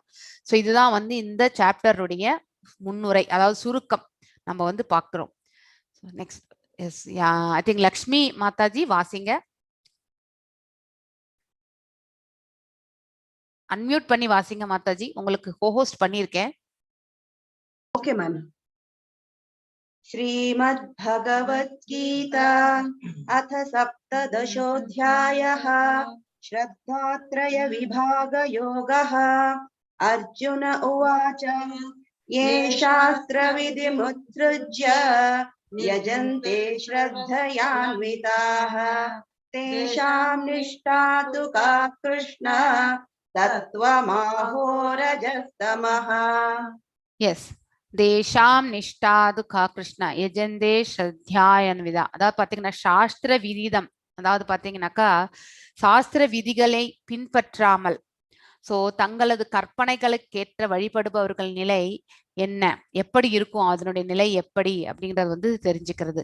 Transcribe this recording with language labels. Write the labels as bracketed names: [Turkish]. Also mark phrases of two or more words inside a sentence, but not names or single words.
[Tamil] சோ இதுதான் வந்து இந்த சாப்டருடைய முன்னுரை, அதாவது சுருக்கம் நம்ம வந்து பாக்குறோம். [English] next as I think லக்ஷ்மி மாதாஜி வாசிங்க. [Tamil] அன்மியூட் பண்ணி வாசிங்க மாதாஜி, உங்களுக்கு கோஹோஸ்ட் பண்ணியிருக்கேன். [English] okay ma'am. [Sanskrit] श्रीमद्भगवद्गीता अथ सप्तदशोऽध्यायः श्रद्धात्रय विभागयोगः। अर्जुन उवाच ये शास्त्रविधिमुत्सृज्य यजन्ते श्रद्धयान्विताः तेषां निष्ठा तु का कृष्ण तत्त्वमाहोरजस्तमः। எஸ், तेषां निष्ठा तु का कृष्ण यजन्ते श्रद्धयान्विताः. [Tamil] அதாவது பாத்தீங்கன்னா சாஸ்திர விதிதம், அதாவது பாத்தீங்கன்னாக்கா சாஸ்திர விதிகளை பின்பற்றாமல் சோ தங்களது கற்பனைகளுக்கேற்ற வழிபடுபவர்கள் நிலை என்ன, எப்படி இருக்கும், அதனுடைய நிலை எப்படி அப்படிங்கறது வந்து தெரிஞ்சுக்கிறது.